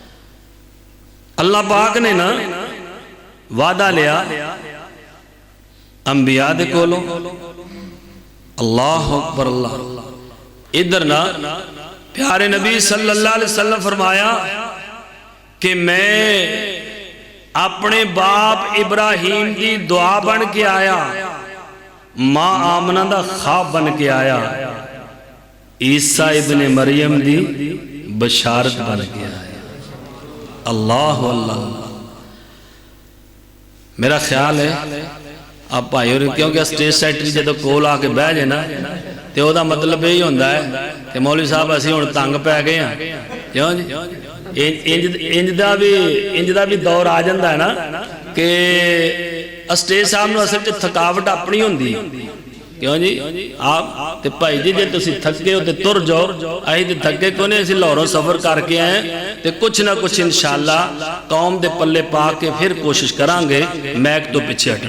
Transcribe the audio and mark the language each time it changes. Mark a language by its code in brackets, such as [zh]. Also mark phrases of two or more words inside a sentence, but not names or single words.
[pa] اللہ پاک نے نا وعدہ لیا انبیاء دے کولوں. [ar] الله أكبر [pa] اللہ۔ ادھر نا پیارے نبی [ar] صلى الله عليه وسلم [pa] فرمایا کہ میں اپنے باپ ابراہیم کی دعا بن کے آیا، ماں آمنہ دا خواب بن کے آیا، عیسیٰ ابنِ مریم دی بشارت بن کے آیا. اللہ اللہ۔ میرا خیال ہے آپ بھائی، کیونکہ [en] stage secretary [pa] جو کول آ کے بہہ جائے نا تو وہ مطلب یہی ہوندا ہے کہ مولوی صاحب اسی ہن تنگ پے گئے ہیں، کیوں جی? انج دا بھی دور آ جاتا ہے نا کہ سٹیج صاحب نوں اصل چ تھکاوٹ اپنی ہوندی، کیوں جی? آپ تے بھائی جی جے تسیں تھکے ہو تو تر جاؤ، اسیں تے تھکے کیوں نہیں، اسیں لاہوروں سفر کر کے آئے تو کجھ نہ کجھ ان شاء اللہ قوم دے پلے پا کے فیر کوشش کراں گے مائیک تو پیچھے ہٹن.